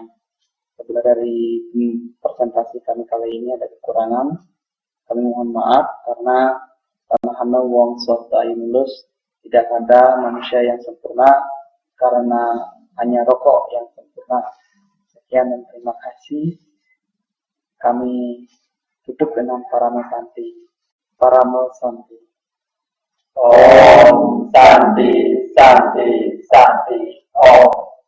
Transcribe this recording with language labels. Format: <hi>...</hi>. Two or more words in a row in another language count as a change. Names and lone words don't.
<id>Apabila dari presentasi kami kali ini ada kekurangan, kami mohon maaf karena</id> <ban>hana wong swasta lulus,</ban> <id>tidak ada manusia yang sempurna karena hanya rokok yang sempurna. Sekian dan terima kasih. Kami tutup dengan</id> <sa>Paramo Santi. Paramo Santi. Om Santi, Santi, Santi, Om.</sa>